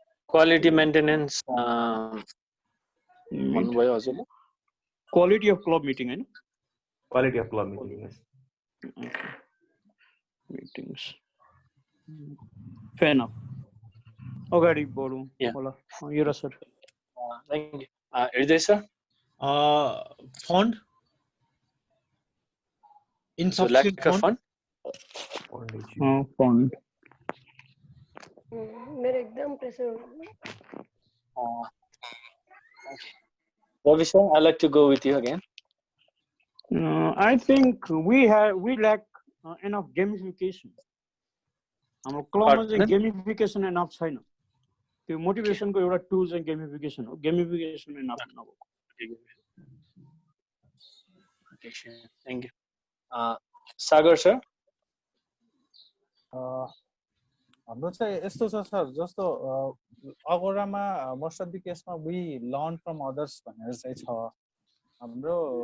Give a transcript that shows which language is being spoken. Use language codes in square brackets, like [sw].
[ne] Quality maintenance भन्नुभयो हजुरले [en] quality of club meeting हैन quality of club meeting yes. Okay. Meetings fair enough [ne] अगाडि बढौँ होला युवराज सर [en] thank you Hriday sir fund insufficient fund fund [ne] मेरो एकदम pressure [en] Ravi sir, I'd like to go with you again. I think we lack enough gamification. [ne] हाम्रो क्लबमा चाहिँ गेमिफिकेसन enough छैन त्यो मोटिभेसनको एउटा टुल चाहिँ गेमिफिकेसन हो गेमिफिकेसन एनफ नभएको [en] thank you Sagar sir [ne] हाम्रो चाहिँ यस्तो छ सर जस्तो अगोरामा [en] most of the केसमा we learn from others [ne] भनेर चाहिँ छ हाम्रो